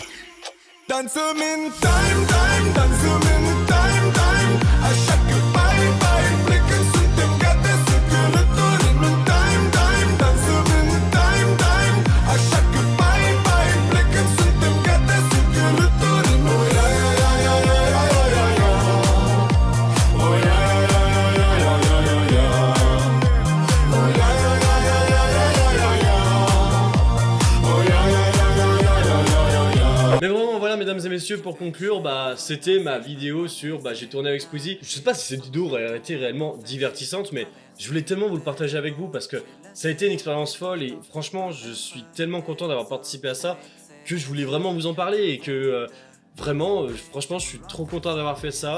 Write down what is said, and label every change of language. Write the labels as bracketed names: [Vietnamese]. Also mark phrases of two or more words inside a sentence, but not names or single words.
[Romanian] Dansăm în time, dansăm în time, așa că bye, plecăm, suntem gata să călătorim în time, dansăm în time, așa că bye, plecăm, suntem gata să călătorim. [English] Oh yeah, yeah, yeah, yeah, yeah, yeah, yeah. Oh yeah, yeah, yeah, yeah, yeah, yeah, yeah. Oh yeah, yeah, yeah, yeah, yeah, yeah, yeah. Oh yeah, yeah, yeah, yeah, yeah, yeah, yeah. [French] Mais vraiment, voilà, mesdames et messieurs, pour conclure, c'était ma vidéo sur, j'ai tourné avec Squeezie. Je sais pas si cette vidéo aurait été réellement divertissante, mais je voulais tellement vous le partager avec vous parce que ça a été une expérience folle et franchement, je suis tellement content d'avoir participé à ça que je voulais vraiment vous en parler et que vraiment, franchement, je suis trop content d'avoir fait ça.